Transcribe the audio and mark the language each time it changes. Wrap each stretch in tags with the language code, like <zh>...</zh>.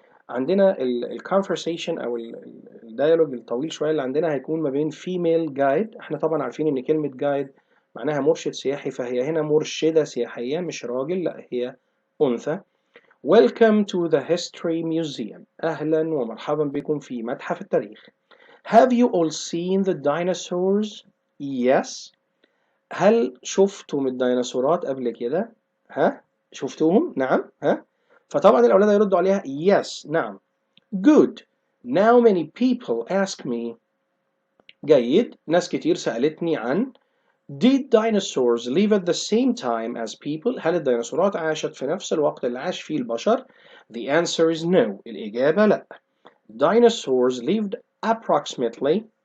<ar>عندنا الكونفرسيشن او الديالوج الطويل شويه اللي عندنا هيكون ما بين فيميل جايد. احنا طبعا عارفين ان كلمه جايد معناها مرشد سياحي، فهي هنا مرشده سياحيه مش راجل، لا هي انثى.</ar> <en>Welcome to the History Museum.</en> <ar>اهلا ومرحبا بكم في متحف التاريخ.</ar> <en>Have you all seen the dinosaurs? Yes.</en> <ar>هل شفتم الديناصورات قبل كده؟ ها؟ شفتوهم؟ نعم. ها؟ فطبعا الأولاد هيردوا عليها</ar> <en>yes،</en> <ar>نعم.</ar> <en>Good. Now many people ask me.</en> <ar>جيد. ناس كتير سألتني عن</ar> <en>Did dinosaurs live at the same time as people?</en> <ar>هل الديناصورات عاشت في نفس الوقت اللي عاش فيه البشر؟</ar> <en>The answer is no.</en> <ar>الإجابة لا.</ar> <en>Dinosaurs lived approximately.</en>